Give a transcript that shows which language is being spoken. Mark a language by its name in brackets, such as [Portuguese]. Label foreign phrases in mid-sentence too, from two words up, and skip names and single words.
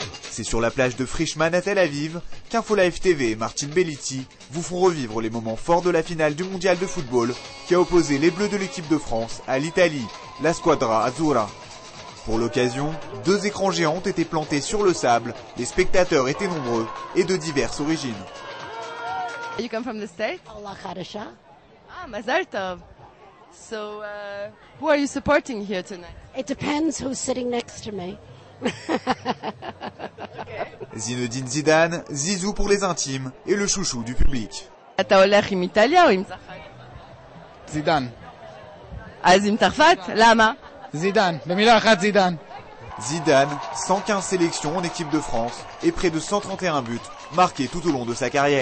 [French] C'est sur la plage de Frischmann à Tel Aviv qu'Infolive TV et Martin Bellitti vous font revivre les moments forts de la finale du mondial de football qui a opposé les Bleus de l'équipe de France à l'Italie, la Squadra Azzurra. Pour l'occasion, 2 écrans géants ont été plantés sur le sable, les spectateurs étaient nombreux et de diverses origines. [English] You come from the States? Allah Khadisha. [Hebrew] Ah, מזל טוב. [English] So, who are you supporting here tonight? It depends who's sitting next to me. [French] Zinedine Zidane, Zizou pour les intimes et le chouchou du public. [Hebrew] אתה הולך עם איטליה או עם צרפת? זידן. אז עם צרפת? למה? זידן, במילה אחת זידן. [French] Zidane, 115 sélections en équipe de France et près de 131 buts marqués tout au long de sa carrière.